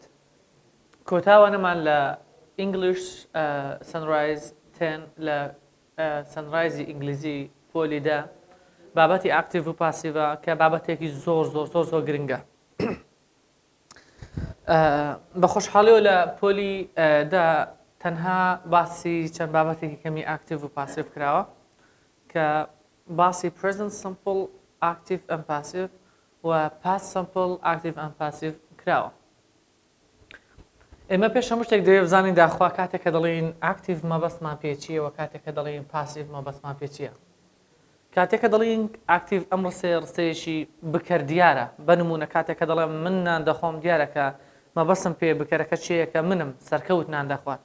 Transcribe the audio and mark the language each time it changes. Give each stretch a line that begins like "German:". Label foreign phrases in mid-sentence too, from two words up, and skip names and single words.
Central Kurdish: کۆتاوانەمان لە English Sunrise 10 لە سنرایزی ئینگلیزی پۆلی 10 بابەتی ئاکتیڤ و پاسیڤە کە بابەتێکی زۆر گرنگە. بە خۆشحاڵیەوە لە پۆلی دا تەنها باسی چەند بابەتێکی کەمی ئاکتیڤ و پاسیڤ کراوە کە باسی
English: present simple active and passive
Central Kurdish: و
English: past simple active and passive
Central Kurdish: کراوە. ئێمە پێش هەموو شتێک دەوێت بزانین داخوا کاتێک کە دەڵێن ئاکتیڤ مەبەستمان پێچیە و کاتێک کە دەڵێن پاسیڤ مەبەستمان پێچیە. کاتێک کە دەڵێن ئاکتیڤ ئەم ڕستەیەشی بکەردیارە، بەنمونە کاتێک کە دەڵێم من نان دەخۆم دیارەکە مەبەستم پێ بکەرەکە چیەیە کە منم سەرکەوت نان دەخوات.